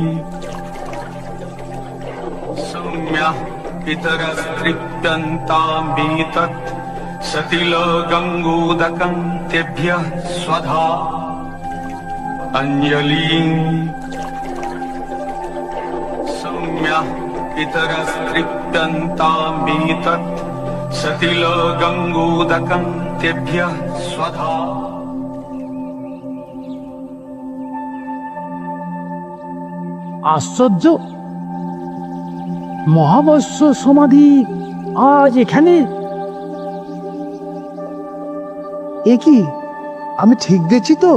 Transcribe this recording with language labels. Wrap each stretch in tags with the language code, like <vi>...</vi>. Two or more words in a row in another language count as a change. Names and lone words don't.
<sa>सौम्यः पितरस्तृप्यन्तामेतत्, सतिलगङ्गोदकं तेभ्यः स्वधा अंजलिं। सौम्यः पितरस्तृप्यन्तामेतत्, सतिलगङ्गोदकं तेभ्यः स्वधा।</sa> <bn>আশ্চর্য, মহাবস্য সমাধি আজ এখানে। এ কি, আমি ঠিক দেখছি তো?</bn>